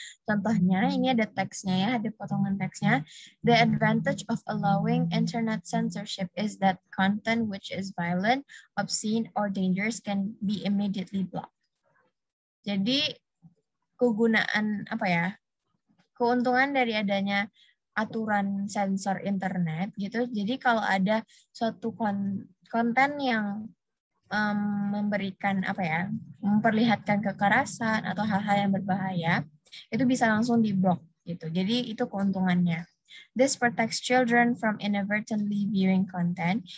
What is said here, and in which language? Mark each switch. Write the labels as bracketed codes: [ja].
[id] Contohnya, ini ada teksnya ya, ada potongan teksnya. [en] The advantage of allowing internet censorship is that content which is violent, obscene, or dangerous can be immediately blocked. [id] Jadi, kegunaan keuntungan dari adanya aturan sensor internet gitu. Jadi kalau ada suatu konten yang memberikan memperlihatkan kekerasan atau hal-hal yang berbahaya, itu bisa langsung di-block gitu. Jadi itu keuntungannya. [en] This protects children from inadvertently viewing content.